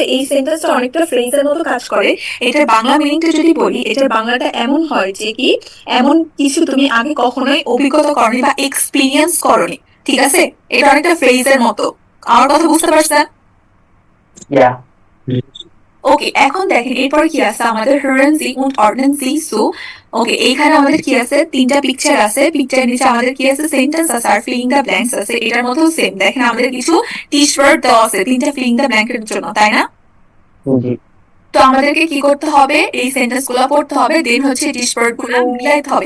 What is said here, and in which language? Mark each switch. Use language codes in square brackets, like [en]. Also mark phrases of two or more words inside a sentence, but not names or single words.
[bn] এই সেন্টেন্সটা অনেকটা ফ্রেজের মতো কাজ করে। এটার বাংলা মিনিংটা যদি বলি, এটার বাংলাটা এমন হয় যে কি, এমন কিছু তুমি আগে কখনোই অভিজ্ঞতা করনি বা এক্সপেরিয়েন্স করনি, ঠিক আছে? এটা অনেকটা ফ্রেজের মতো। আমার কথা বুঝতে পারছেন? Yeah. ওকে, এখন দেখেন এরপরে কি আছে আমাদের, [de] hören Sie und ordnen Sie zu। [bn] ওকে, এইখানে আমাদের কি আছে? 3টা পিকচার আছে, পিকচারের নিচে আমাদের কি আছে? সেন্টেন্স আছে আর [en] filling the blanks [bn] আছে। এটার মধ্যেও সেম, দেখেন আমাদের কিছু টিশওয়ার্ড দেওয়া আছে 3টা [en] filling the blank [bn] জন্য, তাই না? তো আমাদেরকে কি করতে হবে? এই সেন্টেন্স গুলো পড়তে হবে, দেন হচ্ছে টিশওয়ার্ড গুলো মিলাইতে হবে।